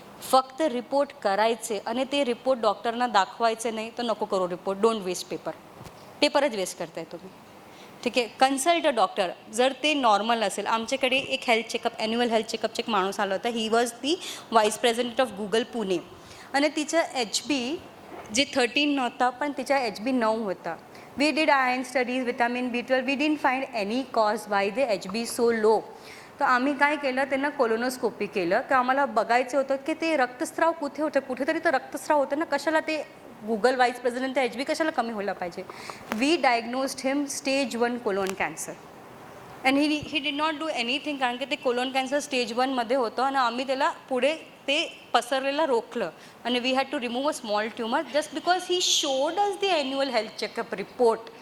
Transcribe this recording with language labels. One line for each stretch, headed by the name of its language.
Marathi: फक्त रिपोर्ट करायचे आणि ते रिपोर्ट डॉक्टरना दाखवायचे नाही तर नको करू report.
English: Don't waste paper.
Marathi: पेपरच waste करताय तुम्ही. ठीक आहे.
English: consult a doctor
Marathi: जर ते नॉर्मल असेल. आमच्याकडे एक हेल्थ चेकअप, ॲन्युअल हेल्थ चेकअपचे एक माणूस आला होता.
English: he was the vice president of Google Pune
Marathi: आणि तिचं HB जे 13 नव्हता पण तिच्या HB 9 होता.
English: We did iron studies, vitamin B12, we didn't find any cause why the HB so low.
Marathi: तर आम्ही काय केलं, त्यांना कोलोनोस्कोपी केलं की आम्हाला बघायचं होतं की ते रक्तस्राव कुठे होतं, कुठेतरी तर रक्तस्राव होतं ना, कशाला ते गुगल व्हाईस प्रेसिडेंट तर HB कशाला कमी व्हायला पाहिजे.
English: we diagnosed him stage 1 colon cancer and he did not do anything,
Marathi: कारण की ते कोलोन कॅन्सर स्टेज 1मध्ये होतं आणि आम्ही त्याला पुढे ते पसरलेलं रोखलं
English: आणि we had to remove a small tumour just because he showed us the annual health checkup report.